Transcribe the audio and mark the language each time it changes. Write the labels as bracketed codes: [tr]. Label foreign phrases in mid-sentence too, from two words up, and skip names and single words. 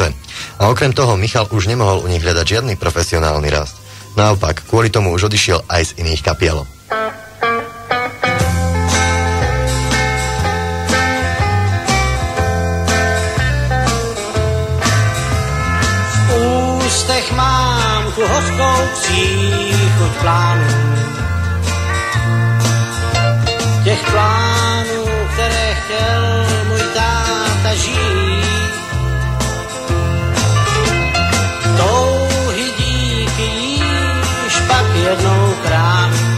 [sk] A okrem toho Michal už nemohol u nich hľadať žiadny profesionálny rast. Naopak, kvôli tomu už odišiel aj z iných kapiel. [cs] Mám tu hořkou příchuť plánů. Těch plánů, které chtěl můj táta žít. Touhy díky jíž pak jednou krám.